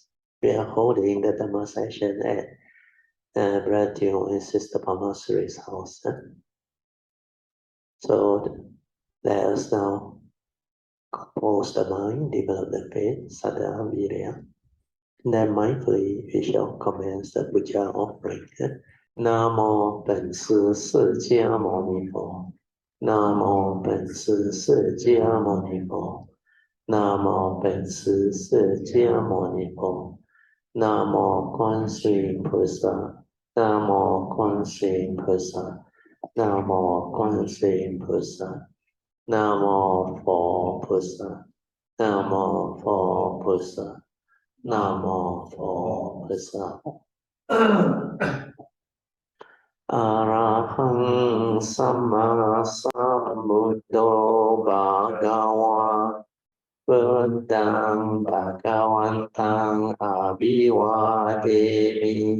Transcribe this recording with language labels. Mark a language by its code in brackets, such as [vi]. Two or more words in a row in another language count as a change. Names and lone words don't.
[en] We are holding the Dhamma session at Brother Teo and Sister Pamasuri's house. So let us now compose the mind, develop the faith, [pi] Saddha, Virya. [en] Then mindfully we shall commence the Puja offering. Namo [zh] 本师释迦牟尼佛。Namo 本师释迦牟尼佛。Namo 本师释迦牟尼佛。Namo 观世音菩萨。Namo 观世音菩萨。Namo 观世音菩萨。Namo 佛菩萨。Namo 佛菩萨。Namo 佛菩萨。 [pi] อะระหังสัมมาสัมพุทโธภะคะวะพุทธังภะคะวันตังอะภิวาเทมิ